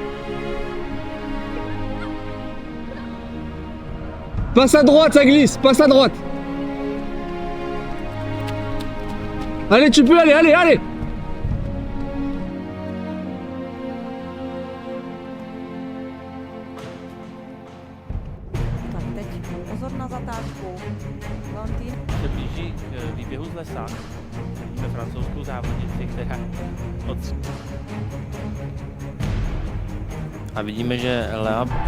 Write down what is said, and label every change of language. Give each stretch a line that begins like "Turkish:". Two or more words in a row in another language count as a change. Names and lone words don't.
French: Passe à droite, ça glisse, passe à droite! Allez, tu peux aller, allez, allez!
Czech: Tak teď pozor na zatáčku. Valentín. Se blíží k výběhu z lesa. Vidíme francouzskou závodnici, která a vidíme, že Lea